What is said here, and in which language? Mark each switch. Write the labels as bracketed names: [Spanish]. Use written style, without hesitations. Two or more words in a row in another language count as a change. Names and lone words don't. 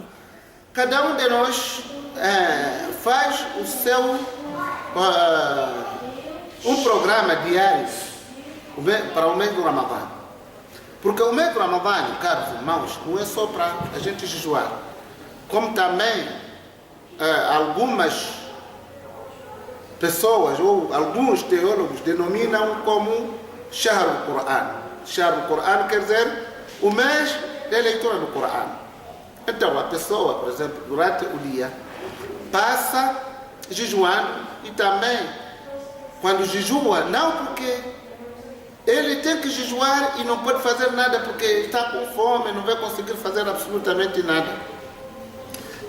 [Portuguese] Cada um de nós faz o seu um programa diário para o mês do Ramadã. Porque o mês do Ramadã, caros irmãos, não é só para a gente jejuar, como também algumas pessoas ou alguns teólogos denominam como [Arabic] شهر القرآن. شهر القرآن [Portuguese] quer dizer o mês da leitura do Qur'an. Então a pessoa, por exemplo, durante o dia passa jejuando, e também quando jejua, não porque ele tem que jejuar e não pode fazer nada porque está com fome, não vai conseguir fazer absolutamente nada.